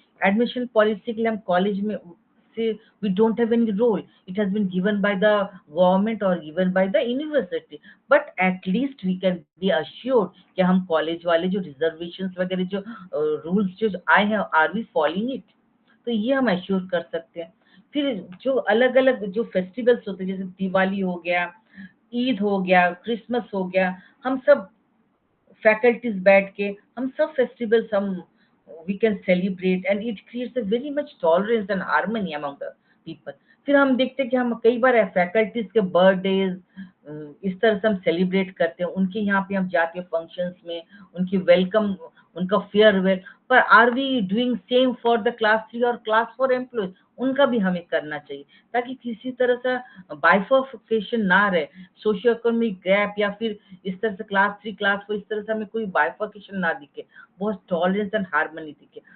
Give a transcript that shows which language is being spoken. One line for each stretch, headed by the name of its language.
English: admission policy
Hindi: के लिए हम कॉलेज में से
English: we don't have any role, it has been given by the government और given by the university, but at least we can be assured
Hindi: कि हम college वाले जो रिजर्वेशंस वगैरह जो रूल्स जो आए हैं,
English: Are we following it.
Hindi: तो ये हम अश्योर कर सकते हैं. फिर जो अलग अलग जो फेस्टिवल्स होते हैं, जैसे दिवाली हो गया, ईद हो गया, क्रिसमस हो गया, हम सब faculties बैठ के हम सब फेस्टिवल्स हम
English: we can celebrate and it creates a very much tolerance and harmony among the people.
Hindi: फिर हम देखते हैं कि हम कई बार फैकल्टीज के बर्थडेज इस तरह से हम सेलिब्रेट करते हैं, उनके यहाँ पे हम जाते हैं फंक्शंस में, उनकी वेलकम, उनका फेयरवेल।
English: पर are we doing same for the class 3 और class 4 employees?
Hindi: उनका भी हमें करना चाहिए ताकि किसी तरह से बाइफर्केशन ना रहे, सोशियो इकोनॉमिक गैप या फिर इस तरह से क्लास 3 क्लास 4 इस तरह से हमें कोई बाइफर्केशन ना दिखे, बहुत टॉलरेंस एंड हार्मनी दिखे।